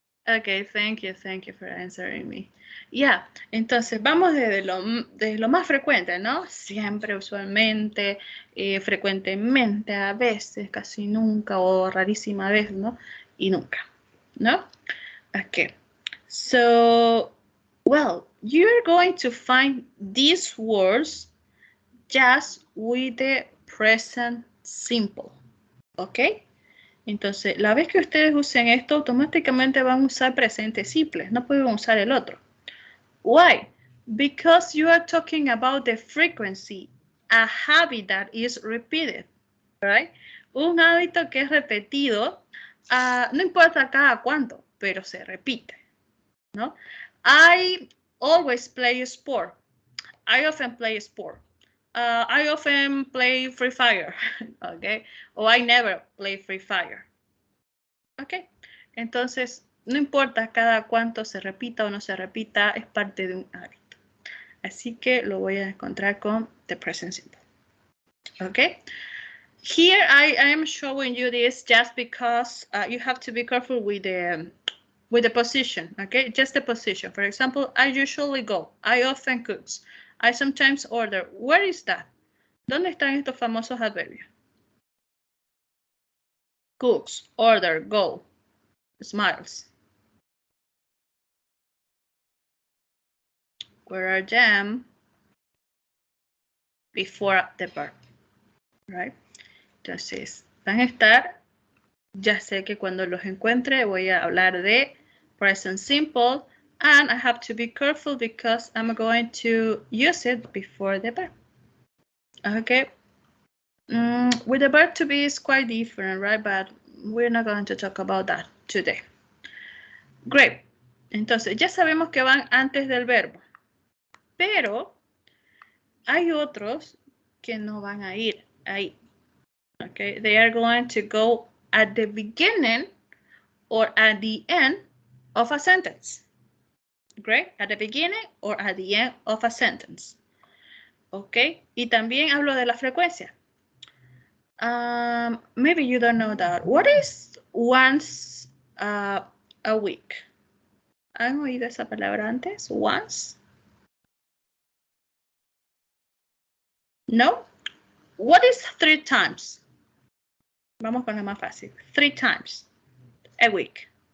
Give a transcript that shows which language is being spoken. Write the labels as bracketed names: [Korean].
[English] Okay, thank you for answering me. [Spanish] Yeah, entonces vamos desde lo más frecuente, ¿no? Siempre, usualmente, frecuentemente, a veces, casi nunca o rarísima vez, ¿no? Y nunca, ¿no? [English] Okay, so, well, you're going to find these words just with the present simple, ¿ok? [Spanish] Entonces, la vez que ustedes usen esto, automáticamente van a usar presentes simples, no pueden usar el otro. [English] Why? Because you are talking about the frequency, a habit that is repeated, right? [Spanish] Un hábito que es repetido, no importa cada cuánto, pero se repite, ¿no? [English] I always play sport. I often play sport. I often play Free Fire, okay? O I never play Free Fire. [Spanish] Ok, entonces no importa cada cuánto se repita o no se repita, es parte de un hábito. Así que lo voy a encontrar con the present simple. [English] Ok, here I am showing you this just because you have to be careful with the position. Okay, just the position. For example, I usually go. I often cook. I sometimes order. Where is that? [Spanish] ¿Dónde están estos famosos adverbios? [English] Cooks, order, go, smiles. Where are them before the verb, right? [Spanish] Entonces, van a estar, ya sé que cuando los encuentre voy a hablar de present simple, [English] and I have to be careful because I'm going to use it before the verb. [Spanish] Okay. [English] With the verb to be is quite different, right? But we're not going to talk about that today. Great. [Spanish] Entonces, ya sabemos que van antes del verbo. Pero hay otros que no van a ir ahí. [English] Okay, they are going to go at the beginning or at the end of a sentence. Great, at the beginning or at the end of a sentence. [Spanish] Okay, y también hablo de la frecuencia. [English] Maybe you don't know that. What is once a week? [Spanish] ¿Han oído esa palabra antes? [English] Once? No? What is 3 times? [Spanish] Vamos con la más fácil. [English] 3 times a week.